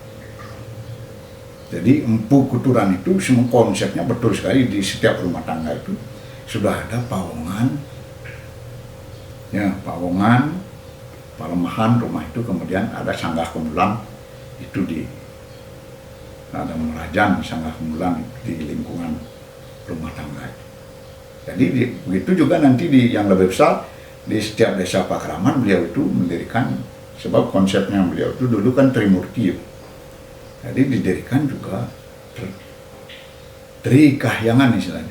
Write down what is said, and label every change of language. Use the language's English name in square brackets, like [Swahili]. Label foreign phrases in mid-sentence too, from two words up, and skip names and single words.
[Indonesian] Jadi Empu Kuturan itu semua konsepnya betul sekali, di setiap rumah tangga itu sudah ada pawongan. Ya, pawongan, palemahan rumah itu, kemudian ada sanggah kemulan itu ada merajan sanggah kemulan di lingkungan rumah tangga itu. Jadi begitu juga nanti di yang lebih besar di setiap desa Pakraman beliau itu mendirikan, sebab konsepnya beliau itu dulu kan Trimurti. Jadi didirikan juga Trikahyangan istilahnya.